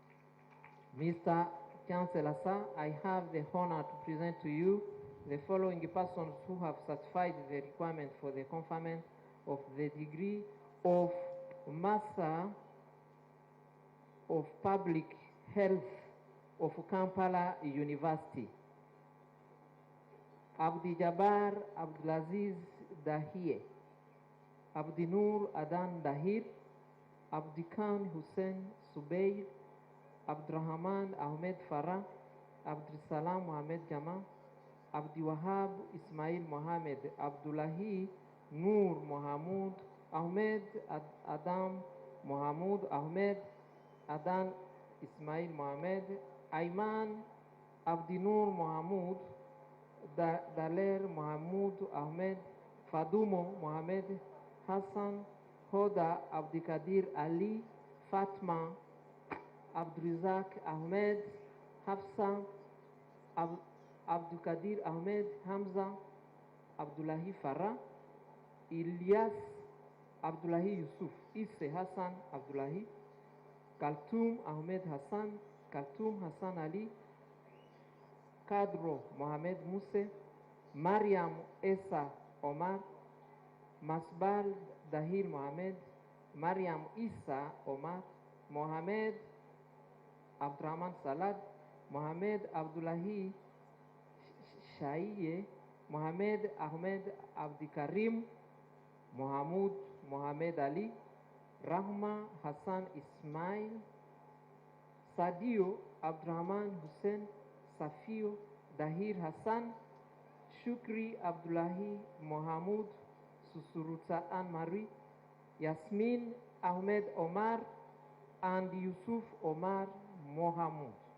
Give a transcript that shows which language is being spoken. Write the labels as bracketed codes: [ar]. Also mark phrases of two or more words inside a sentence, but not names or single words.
[en] Chancellor, sir, I have the honor to present to you the following persons who have satisfied the requirement for the conferment of the degree of Master of Public Health of Kampala University. Abdi Jabbar Abdulaziz Dahir, Abdi Nur Adan Dahir, Abdi Khan Hussein Subayr, Abdurrahman Ahmed Farah, Abdul Salam Mohamed Jama, Abdi Wahab Ismail Mohamed, Abdullahi Nur Mohamud, Ahmed Adam Mohamud Ahmed, Adan Ismail Mohamed, Ayman Abdi Nur Mohamud, Daler Mohamud Ahmed, Fadumo Mohamed, Hassan Hoda Abdikadir Ali, Fatma Abdurizak Ahmed, Hafsa Abdukadir Ahmed, Hamza Abdullahi Farah, Ilyas Abdullahi Yusuf, Isse Hassan Abdullahi, Kaltum Ahmed Hassan, Kaltum Hassan Ali, Kadro Mohamed Muse, Mariam Esa Omar, Masbal Dahir Mohamed, Mariam Isa Omar, Mohamed Abdurrahman Salad, Mohamed Abdullahi Shaiye, Mohamed Ahmed Abdikarim, Mohamud Mohamed Ali, Rahma Hassan Ismail, Sadio Abdurrahman Hussein, Safio Dahir Hassan, Shukri Abdullahi Mohamud, Susuruta Anne-Marie, Yasmin Ahmed Omar, and Yusuf Omar Mohamud.